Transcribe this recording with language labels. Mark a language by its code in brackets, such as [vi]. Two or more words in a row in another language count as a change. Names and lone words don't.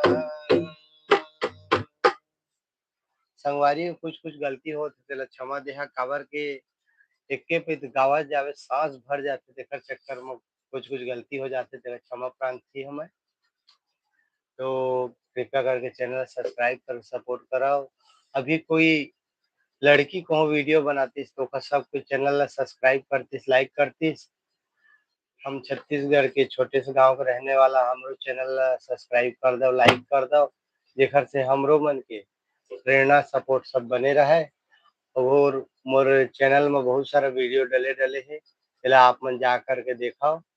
[hne] संगवारी कुछ कुछ गलती होत तेला क्षमा देहा, काबर के एके पे गावत जावे सांस भर जाते, तेकर चक्कर में कुछ कुछ गलती हो जाते, तेरा क्षमा प्रार्थी हमें। तो कृपया करके [en] channel subscribe [hne] कर सपोर्ट कराओ। अभी कोई लड़की कहूँ वीडियो बनातीस तो ओकर सब कुछ चैनल ला सब्सक्राइब करतीस, लाइक करतीस। हम छत्तीसगढ़ के छोटे से गाँव के रहने वाला हमरो चैनल ला सब्सक्राइब कर दो, लाइक कर दो, जेखर से हमरो मन के प्रेरणा सपोर्ट सब बने रहे। और मोर चैनल में बहुत सारा वीडियो डले हे, एला आप मन जा कर के देखव।